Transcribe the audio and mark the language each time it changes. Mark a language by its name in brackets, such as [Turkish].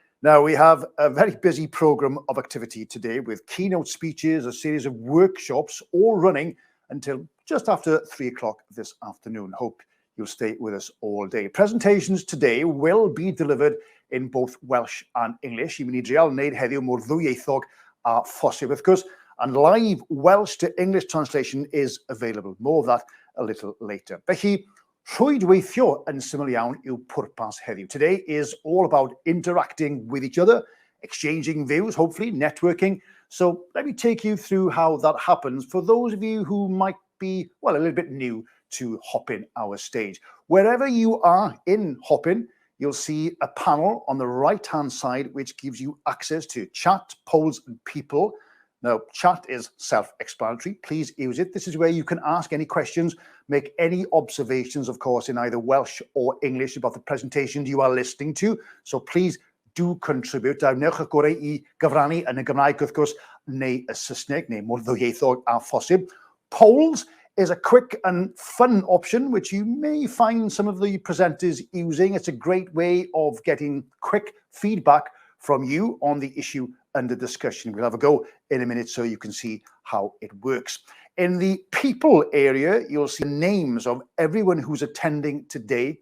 [English] Now, we have a very busy programme of activity today with keynote speeches, a series of workshops, all running until just after 3 o'clock this afternoon. Hope you'll stay with us all day. Presentations today will be delivered in both Welsh and English. [Welsh] I mynd I drial wneud heddiw mor ddwyieithog a phosib, wrth gwrs, [English] and live Welsh to English translation is available. More of that a little later. [Welsh] Felly, rhwydweithio yn syml iawn yw pwrpas heddiw. [English] Today is all about interacting with each other, exchanging views, hopefully networking. So let me take you through how that happens for those of you who might be, well, a little bit new to Hopin, our stage. Wherever you are in Hopin, you'll see a panel on the right-hand side which gives you access to chat, polls, and people. Now, chat is self-explanatory. Please use it. This is where you can ask any questions, make any observations, of course, in either Welsh or English about the presentation you are listening to. So please do contribute. [Welsh] Newch eich gorau I gyfrannu yn y Gymraeg, wrth gwrs, neu y Saesneg, neu mor ddwyieithog a phosib. [English] Polls is a quick and fun option, which you may find some of the presenters using. It's a great way of getting quick feedback from you on the issue under discussion. We'll have a go in a minute so you can see how it works. In the people area, you'll see names of everyone who's attending today.